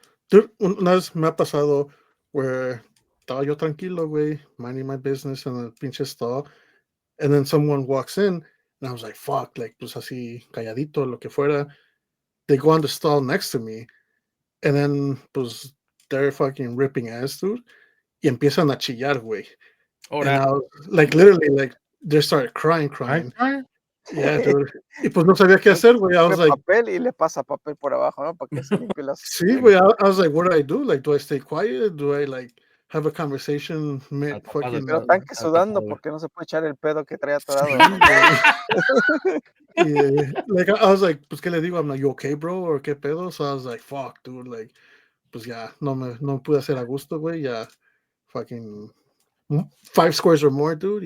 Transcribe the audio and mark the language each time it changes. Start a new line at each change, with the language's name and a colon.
English: Dude,
Spanish: una vez me ha pasado
English: where
Spanish: estaba yo tranquilo, güey,
English: minding my business in the pinche stall, and then someone walks in, and I was like, fuck, like,
Spanish: pues así, calladito, lo que fuera.
English: They go on the stall next to me, and then, pues, they're fucking ripping ass, dude,
Spanish: y empiezan a chillar, güey.
English: And I
Spanish: Ahora.
English: was, like, literally, like, they started crying. Yeah, dude.
Spanish: Y pues no sabía qué hacer, güey.
English: I was like,
Spanish: papel y le pasa papel por abajo, ¿no? Para que se limpie las. sí, güey.
English: I was like, what do I do? Like, do I stay quiet? Do I, like, have a conversation? Fucking,
Spanish: Pero están que sudando porque no se puede echar el pedo que trae atorado.
English: yeah. Like, I was like,
Spanish: pues, ¿qué le digo?
English: I'm like, you okay, bro? Or
Spanish: qué pedo?
English: So I was like, fuck, dude.
Spanish: Like, pues ya, no me pude hacer a gusto, güey.
English: Ya, fucking 5 squares or more, dude.